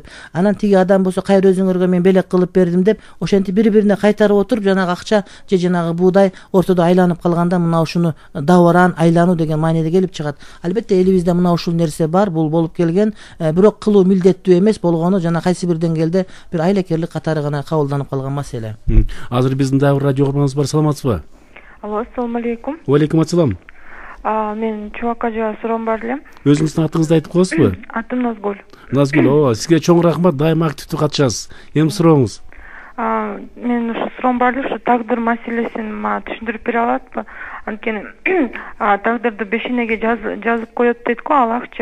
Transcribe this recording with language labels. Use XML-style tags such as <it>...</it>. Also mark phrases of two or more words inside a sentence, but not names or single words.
<ky>Анан тиги адам болсо кайра өзүңөргө мен белек кылып бердим деп, ошентип бири-бирине кайтарып отуруп жанагы акча же жанагы буудай ортодо айланып калганда мына ушуну даваран, айлануу деген мааниде келип чыгат. Албетте элибизде мына ушул нерсе бар, бул болуп келген, бирок кылуу милдеттүү эмес болгону жана кайсы бир деңгээлде бир айлакерлик катары гана кабылданып калган маселе. Азыр биздин дагы радио угарманыбыз бар, саламатсызбы? Алло,</ky> <ar>السلام عليكم. عليكم السلام.</ar> <ky>Мен чубак ажыга суроом бар эле. Өзүңүздүн атыңызды айтып коесузбу? Атым Назгүл. Назгүл, сизге чоң рахмат, дайыма активдүү катышасыз. Эми сурооңуз. Мен ушу суроом бар эле, ушу тагдыр маселесин мага түшүндүрүп бере алатпы? Анткени тагдырды бешенеге жазып коет дейт го Аллахчы.</ky>